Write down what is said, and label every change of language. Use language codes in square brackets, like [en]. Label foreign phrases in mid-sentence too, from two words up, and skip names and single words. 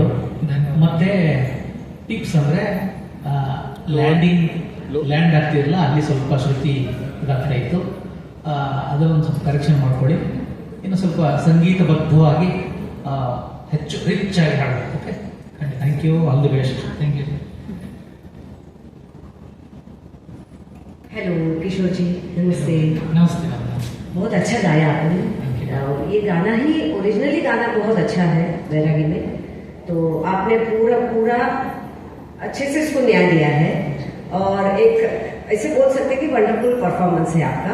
[kn] ಮತ್ತೆ ಟಿಪ್ಸ್ ಅಂದರೆ ಲ್ಯಾಂಡ್ ಆಗ್ತಿರಲ್ಲ, ಅಲ್ಲಿ ಸ್ವಲ್ಪ ಶ್ರುತಿ ಇದಾಗ್ತಾ ಇತ್ತು, ಅದನ್ನು ಸ್ವಲ್ಪ ಕರೆಕ್ಷನ್ ಮಾಡ್ಕೊಳ್ಳಿ. ಇನ್ನು ಸ್ವಲ್ಪ ಸಂಗೀತಬದ್ಧವಾಗಿ ಹೆಚ್ಚು ರಿಚ್ ಆಗಿ ಹಾಡಬೇಕು. ಓಕೆ, [en] Thank you, all the best. Thank you. [hi] हेलो किशोर जी, नमस्ते। नमस्ते मैम। बहुत अच्छा गाया आपने। ये गाना ही ओरिजिनली गाना बहुत अच्छा है बैरागी में, तो आपने पूरा अच्छे से इसको न्याय दिया है और एक ऐसे बोल सकते हैं कि [en] wonderful performance [hi] है आपका।